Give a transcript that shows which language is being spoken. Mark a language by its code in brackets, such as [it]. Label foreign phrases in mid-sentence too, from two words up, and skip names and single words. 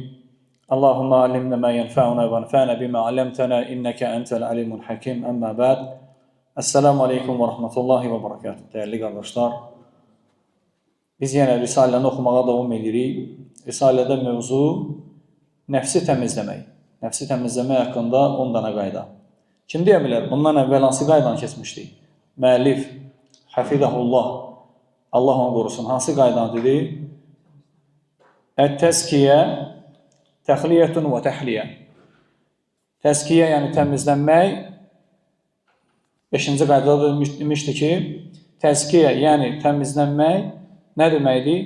[ar] اللهم علمنا ما ينفعنا وانفعنا بما علمتنا إنك أنت العليم الحكيم. أما بعد. السلام عليكم ورحمة الله وبركاته. [tr] Değerli kardeşler, biz yine Risale'ni okumaya devam edirik. Risale'de mevzu nefsi temizlemek. Nefsi temizlemek hakkında 10 tane qayda. [az] Kim deyə bilər? Bundan əvvəl hansı qaydanı keçmişdik? Müəllif, hafizahullah, Allah onu qorusun. Hansı qaydanı dedi? [ar] التزكية، تخليةٌ وتحلية. [az] Təskiyə, yəni təmizlənmək. 5-ci qaydada demişdi ki, təskiyə, yəni təmizlənmək nə deməkdir?